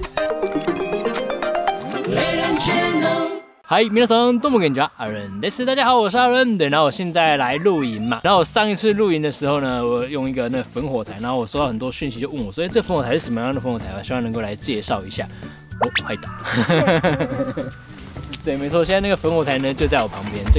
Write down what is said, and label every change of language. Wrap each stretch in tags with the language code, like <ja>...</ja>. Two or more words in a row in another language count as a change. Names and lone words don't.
<ja>嗨，皆さんどうもこんにちは，阿伦です。</ja> <zh>大家好，我是阿伦。对，然后我现在来露营嘛。然后我上一次露营的时候呢，我用一个那个烽火台，然后我收到很多讯息，就问我说：“这烽火台是什么样的烽火台？” 我希望能够来介绍一下。哦，嗨打。对，没错，现在那个烽火台呢就在我旁边。</zh>